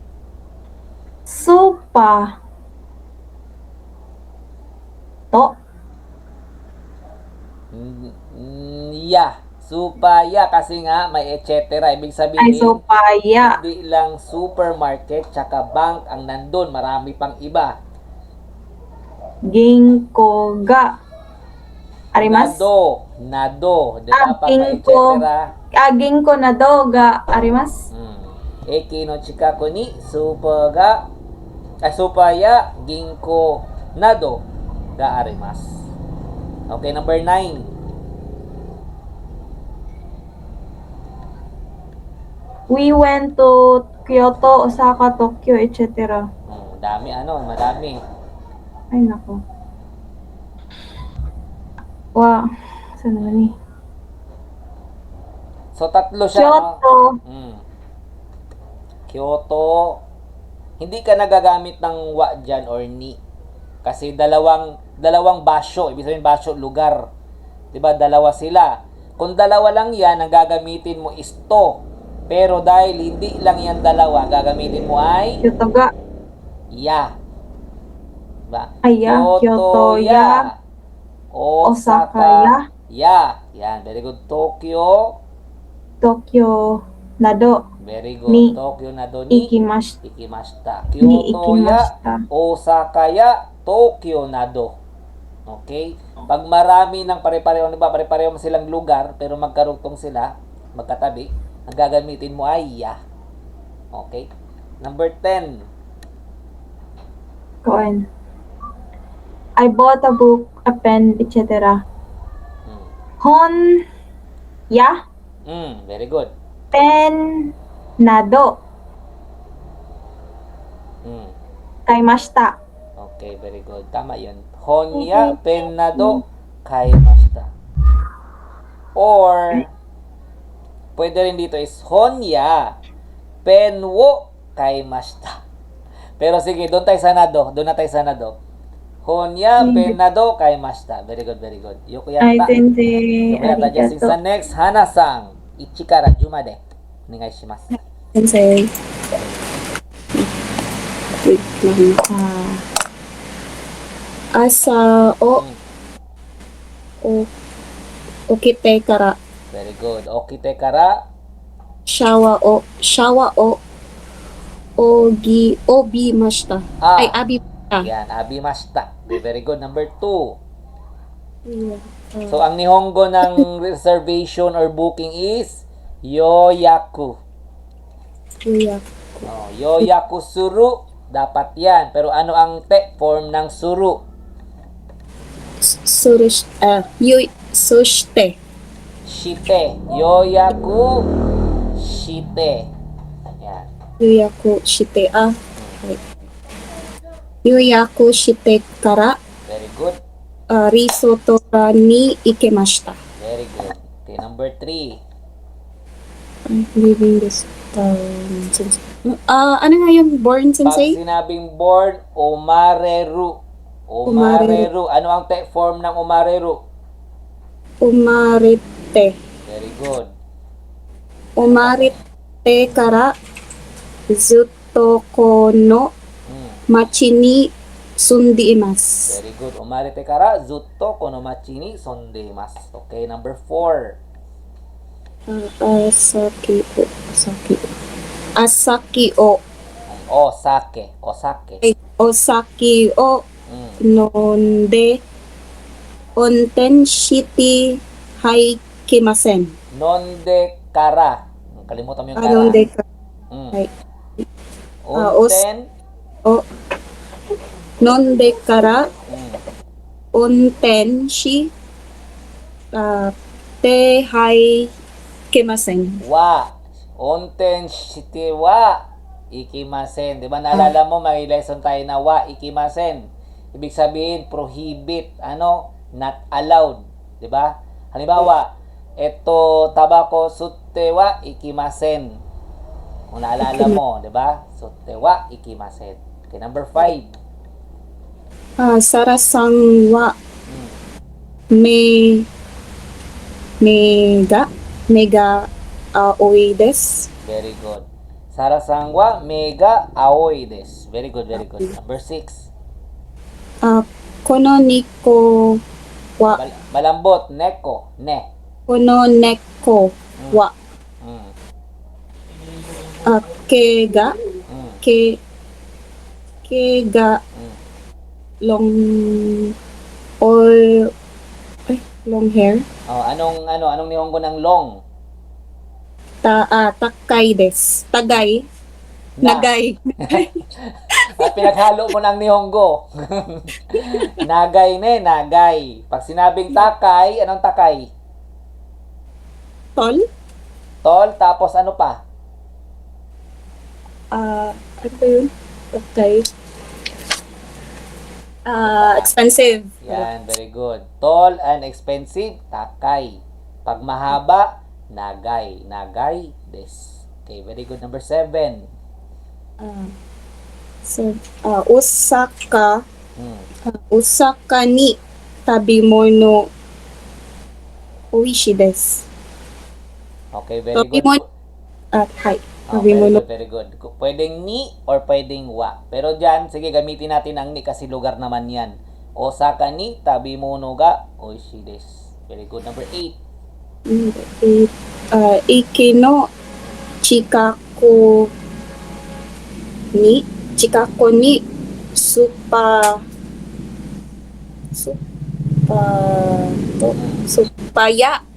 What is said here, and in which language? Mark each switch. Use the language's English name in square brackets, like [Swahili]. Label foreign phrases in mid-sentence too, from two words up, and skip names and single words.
[Japanese] スーパーと [Filipino] Ya. Supaya kasi nga may etc. Ibig ay sabihin, supaya hindi lang supermarket tsaka bank ang nandun. Marami pang iba. [Japanese] 銀行があります. Nado. [Filipino] 'Di ba? Pag may etc. [Japanese] 銀行などがあります. 駅の近くにスーパーや銀行などがあります. [English] Okay, number 9. We went to Kyoto, Osaka, Tokyo, etc. [Filipino] Madami. Ay nako. Wow. Saan naman ni? So, tatlo siya. Kyoto. Kyoto. Hindi ka nagagamit ng wa dyan or ni. Kasi dalawang basyo. Ibig sabihin basyo, lugar. Diba? Dalawa sila. Kung dalawa lang yan, ang gagamitin mo is to. Pero dahil hindi lang yan dalawa, gagamitin mo ay Kyoto ga. ya. Diba? Ay, ya. Kyoto, ya. Osaka, ya. Ya. Yan. [English] Very good. Tokyo. Tokyo, nado. Very good. Ni. [Japanese] 東京などに. 行きました. 行きました. Ni 京都や. 行きました. 大阪や。東京など. Okay? [Filipino] Pag marami ng pare-pareho, diba? Pare-pareho silang lugar, pero magkarugtong sila, magkatabi, Ang gagamitin mo ay ya. [English] Okay? Number 10. Koan. I bought a book, a pen, etc. Mm. [Japanese] 本や [English] Very good. [Japanese] ペンなど Mm. 買いました. [English] Okay, very good. [Filipino] Tama yun. [Japanese] 本やペンなど買いました. [Filipino] Or, pwede rin dito is [Japanese] 本やペンを買いました. [Filipino] Pero sige, doon tayo sa nado. Doon na tayo sa nado. [Japanese] 本やペンなど買いました. [English] Very good, very good. [Japanese] よくやった. Sensei. よくやった, Justin-san. Next, Hana-san. 1から10までお願いします。 Sensei. [Filipino] Wait lang. [Japanese] 朝を起きてから [English] Very good. [Japanese] 起きてから. シャワーをおびました. Ay, 浴びました. Yan, 浴びました. [English] Very good. Number 2. So, [Filipino] ang Nihongo ng reservation or booking is yoyaku. Yuya. [Japanese] 予約する. [Filipino] Dapat yan. Pero ano ang te form ng suru? [Japanese] そして. して. 予約して. [Filipino] Yan. [Japanese] ゆやくして。ゆやくしてから [English] Very good. [Japanese] リゾートに行けました. [English] Very good. Okay, number 3. I'm leaving this town. [Filipino] Ano nga yung born, Pag sensei? sinabing born, umareru. Umareru. Ano ang te form ng umareru? [Japanese] うまりて. [English] Very good. [Japanese] うまりてからずっとこの Mm. 町にすんでいます. [English] Very good. [Japanese] うまりてからずっとこの町に住んでいます. [English] Okay, number 4. [Japanese] あさきをお酒。お酒. おさきを Mm. 飲んでおんてんしてはいきません. 飲んでから. [Filipino] Kalimutan mo yung kara. [Japanese] 飲んでか Mm. はい. おんてん. を飲んでから Mm. おんてんしてはいきません. は。おんてんしてはいきません. [Filipino] Di ba naalala mo, may lesson tayo na [Japanese] はいきません. [Filipino] Ibig sabihin, prohibit. Ano? [English] Not allowed. [Filipino] Di ba? Halimbawa, eto [Japanese] たばこ吸ってはいきません. [Filipino] Kung naalala mo, di ba? [Japanese] 吸ってはいきません. [English] Okay, number 5. [Japanese] サラさんは目が青いです. [English] Very good. [Japanese] サラさんは目が青いです. [English] Very good, very good. Number 6. [Japanese] このにこは [Filipino] Malambot, [Japanese] 猫、ね. この猫は Mm. 毛が Mm. 毛が Mm. [English] long hair [Filipino] Oh, anong nihongo ng long? [Japanese] 高いです. Tagay. Na. Nagay. [Filipino] At pinaghalo mo ng nihongo. [Japanese] ながいながい. [Filipino] Pag sinabing takay, anong takay? [English] Tol. [Filipino] Tol, tapos ano pa? Ano ba yun? Okay. [English] Expensive. [Filipino] Yan, [English] very good. Tall and expensive, [Japanese] takay. [Filipino] Pag mahaba, nagay. Nagay, [English] des. Okay, very good. Number 7. Osaka. Hmm. [Japanese] 大阪にたびものおいしいです. [English] Okay, very good. [Japanese] たびもの。はい. [English] Oh, very [Japanese] たびもの. [English] good, very good. [Filipino] Pwedeng ni or pwedeng wa. Pero dyan, sige, gamitin natin ang ni kasi lugar naman yan. [Japanese] 大阪にたびものがおいしいです. [English] Very good. Number 8. [Japanese] いきのちかこにスーパーや [English] Very good.